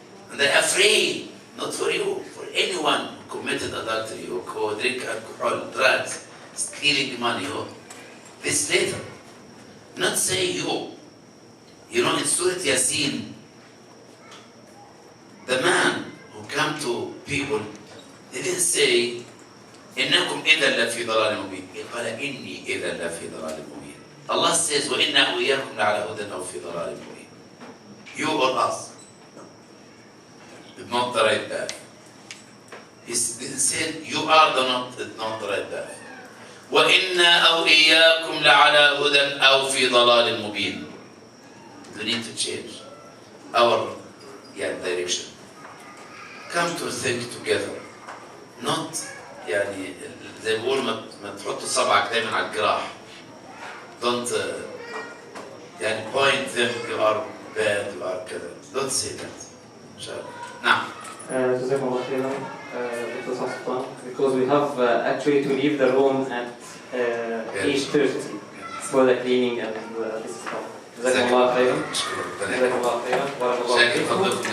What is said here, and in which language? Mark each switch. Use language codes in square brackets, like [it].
[en] And they're afraid, not for you, for anyone who committed adultery or who drink alcohol, drugs, stealing money, or this later. Not say you. You know, in Surah Yasin, the man who came to people, they didn't say, [ar] إنكم إذا لفي ضلال مبين. قال إني إذا لفي ضلال مبين. [en] Allah says, [ar] وإنا وإياكم لعلى هدى أو في ضلال مبين. [en] You or us, not the right path. He said, you are not the right path. [ar] وإنا أو إياكم لعلى هدى أو في ضلال مبين. [en] We need to change our direction. Come to think together. Not [ar] يعني زي ما بقول ما تحط صبعك دايما على الجراح. [en] Don't يعني point them, you are bad, you are كذا. Don't say that. [ar] إن شاء الله. نعم. جزاكم الله خيرا Dr. [en] Salah Sultan, because we have actually to leave the room at 8:30 for the cleaning and this stuff. [ar] جزاكم الله خيرا. جزاكم الله خيرا. بارك الله فيكم.